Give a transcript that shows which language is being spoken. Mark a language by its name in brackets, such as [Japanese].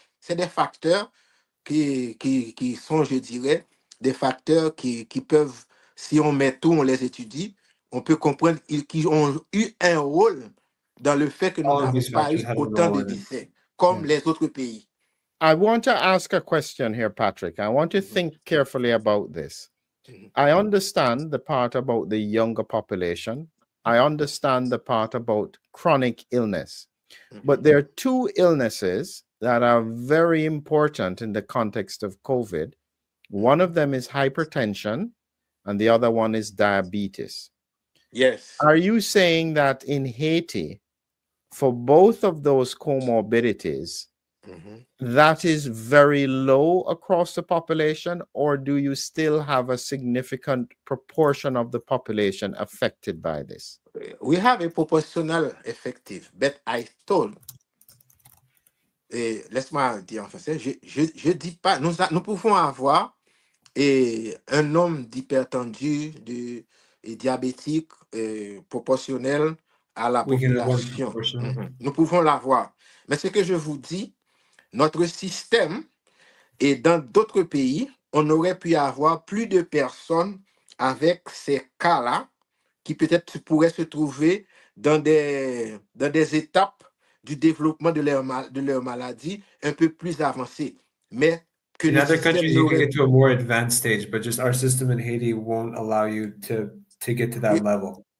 [French] C'est des facteurs qui sont, je dirais, des facteurs qui peuvent, si on met tout, on les étudie, on peut comprendre qu'ils ont eu un rôle dans le fait que nous n'avons pas eu autant de décès comme les autres pays. [English] I want to ask a question here, Patrick. I want to think carefully about this. I understand the part about the younger population. I understand the part about chronic illness. But there are two illnesses that are very important in the context of COVID. One of them is hypertension, and the other one is diabetes. Yes. Are you saying that in Haiti, for both of those comorbidities, that is very low across the population, or do you still have a significant proportion of the population affected by this? We have a proportional effective, but I told, [French] laisse-moi dire en français, je dis pas, nous pouvons avoir un nombre d'hypertendus et diabétiques proportionnel à la population. Nous pouvons l'avoir. Mais ce que je vous dis, notre système, et dans d'autres pays, on aurait pu avoir plus de personnes avec ces cas-là qui peut-être pourraient se trouver dans des étapes du développement de leur maladie un peu plus avancées. Mais que [English] in other countries, you can get to a more advanced stage, but just our system in Haiti won't allow you to get to that level.